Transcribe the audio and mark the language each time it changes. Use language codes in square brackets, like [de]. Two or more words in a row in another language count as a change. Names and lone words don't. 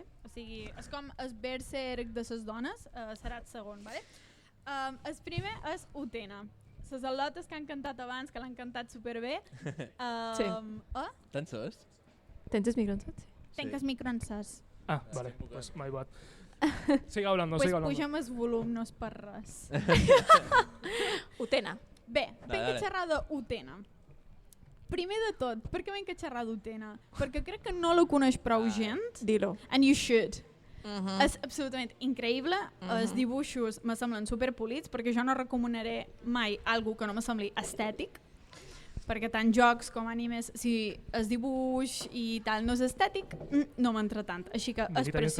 [ca] O sigui, és com el berserk de les dones, serà el segon, vale? El primer és Utena. Les al·lotes que han cantat abans, que l'han cantat superbé. Sí. Tant sos? Tens els micros? Sí. Tenc el micro encès. [es] Ah, vale, pues [en] my bad. [es] Siga hablando, Pues siga hablando. [ca] pugem el volum, no és per res. Utena. Bé, venc [es] dale. [ca] a xerrar d'Utena. Primer de tot, per què venc a xerrar d'Utena? Perquè crec que no la coneix prou gent, [es] Dilo. [en] and you should. [ca] És absolutament increïble, els dibuixos me semblen superpolits, perquè jo no recomanaré mai algo que no me sembli estètic, perquè tant jocs com animes, si el dibuix i tal no és estètic, no m'entra tant. Així que és Visita preciós.